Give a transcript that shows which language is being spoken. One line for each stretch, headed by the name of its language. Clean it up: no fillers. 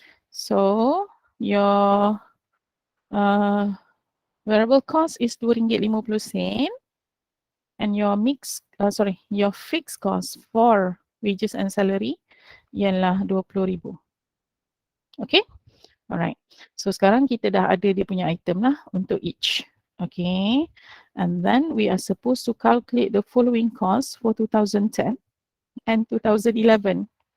English: So your variable cost is RM2.50 and your your fixed cost for wages and salary ialah RM20,000. Okay, alright.
Malay: So sekarang kita dah ada dia punya item lah untuk each.
English: Okay, and then we are supposed to calculate the following costs for 2010 and 2011.